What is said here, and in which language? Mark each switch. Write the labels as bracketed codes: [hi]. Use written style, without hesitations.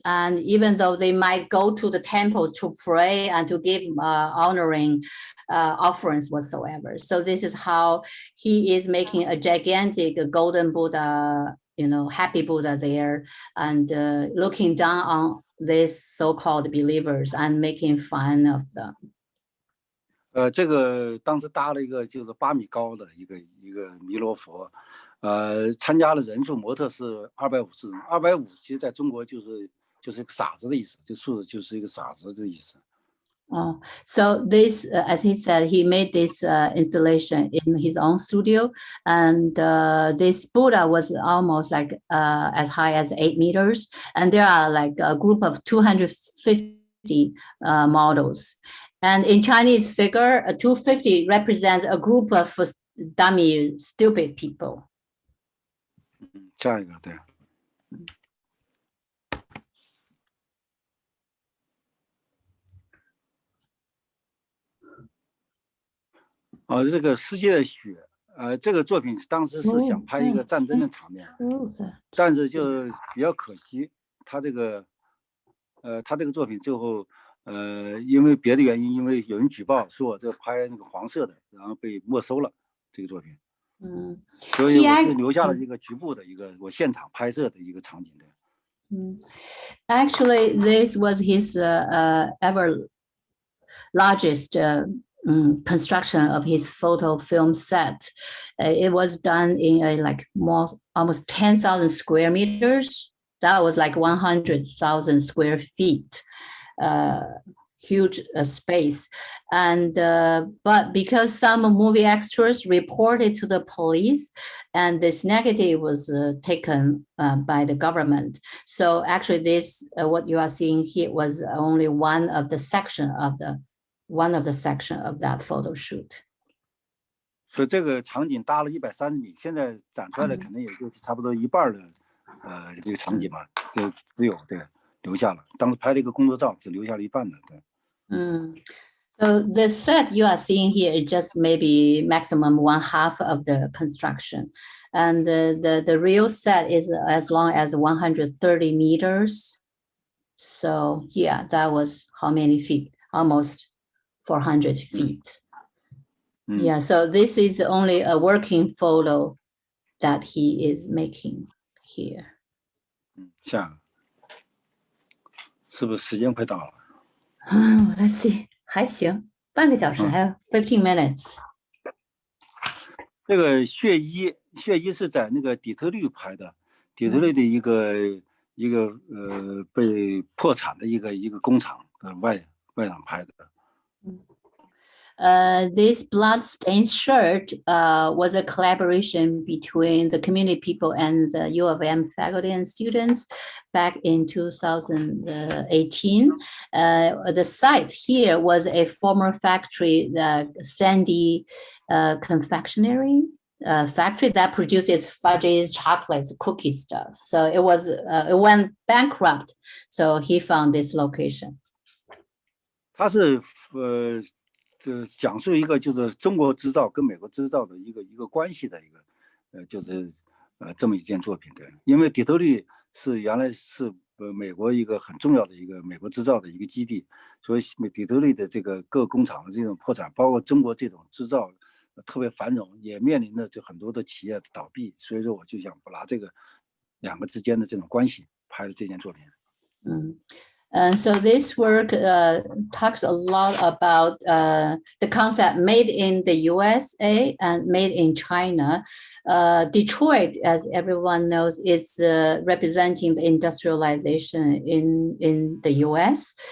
[en] And even though they might go to the temple to pray and to give honoring offerings whatsoever. So this is how he is making a gigantic golden Buddha, happy Buddha there, and looking down on these so-called believers and making fun of them. [zh] 这个当时搭了一个就是8米高的一个弥勒佛，参加的人数模特是250人，250其实在中国就是个傻子的意思，这数字就是一个傻子的意思。 [en] So this, as he said, he made this installation in his own studio, and this Buddha was almost like as high as 8 meters, and there are like a group of 250 models. And in Chinese figure, 250 represents a group of dummy, stupid people. [zh] 下一个对。这个世界的雪，这个作品当时是想拍一个战争的场面，但是就比较可惜，他这个作品最后因为别的原因，因为有人举报说我这拍那个黄色的，然后被没收了这个作品。所以我是留下了一个局部的一个我现场拍摄的一个场景的。 [en] Actually, this was his ever largest construction of his photo film set. It was done in like almost 10,000 square meters. That was like 100,000 square feet. Huge space, and but because some movie extras reported to the police, and this negative was taken by the government. So actually, this what you are seeing here was only one of the section of that photo shoot. [zh] 所以这个场景搭了130米，现在展出来的可能也就是差不多一半的这个场景嘛，就只有对留下了。当时拍了一个工作照，只留下了一半的，对。 [en] So the set you are seeing here is just maybe maximum 1/2 of the construction, and the real set is as long as 130 meters. So yeah, that was how many feet? Almost 400 feet. Yeah, so this is only a working photo that he is making here. [zh] 下，是不是时间快到了？ [en] Let's see， [zh] 还行，半个小时，还有 [en] 15 minutes。 [zh] 这个血衣是在那个底特律拍的，底特律的一个被破产的一个工厂的外场拍的。 [en] This blood-stained shirt was a collaboration between the community people and the U of M faculty and students back in 2018. The site here was a former factory, the Sandy confectionery factory that produces fudges, chocolates, cookie stuff. So it went bankrupt. So he found this location. [zh] 它是就讲述一个就是中国制造跟美国制造的一个关系的一个就是这么一件作品的。因为底特律是原来是美国一个很重要的一个美国制造的一个基地，所以底特律的这个各工厂的这种破产，包括中国这种制造特别繁荣，也面临着就很多的企业的倒闭，所以说我就想拿这个两个之间的这种关系拍了这件作品。 [en] And so this work talks a lot about the concept made in the USA and made in China. Detroit, as everyone knows, is representing the industrialization in the US.